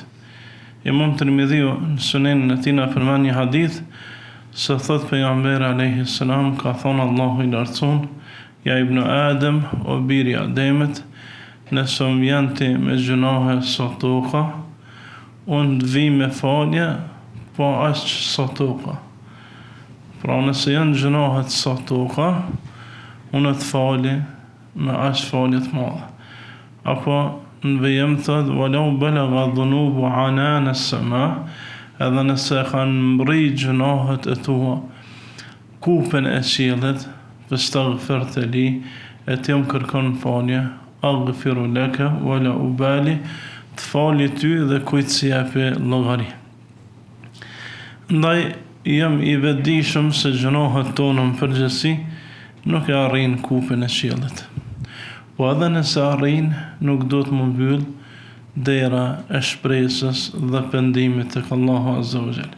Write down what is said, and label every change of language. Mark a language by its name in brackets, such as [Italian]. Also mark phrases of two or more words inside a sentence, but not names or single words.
[Albanian] Imam Tirmidhiu në Sunenin e tij na përmend një hadith se thot pejgamberi [Arabic] عليه السلام [Albanian] ka thonë Allahu i lartësuar, ja ibn Adem o biri Ademit, nëse më vjen ti me gjunahe sa toka, unë të vi me falje po aq sa toka. Pra nëse janë gjunahet sa toka, unë të fali me aq falje të madhe. Apo në vejëm thët, [Arabic] ولو بلغ ذنوب عنان السماء, [Albanian] edhe nëse kanë mbri gjunahet e tua kupen e qiellit, [Arabic] فاستغفرت لي, [Albanian] e ti më kërkon falje, [Arabic] أغفر لك ولا أبالي, [Albanian] të fali ty dhe kujt si japi llogari. Ndaj jam i vetëdijshëm se gjunohet tona në përgjithësi nuk e arrin kupën e qiellit. Po edhe nëse arrin, nuk do të më mbyll dera e shpresës dhe pendimit tek Allahu [Arabic] عز وجل.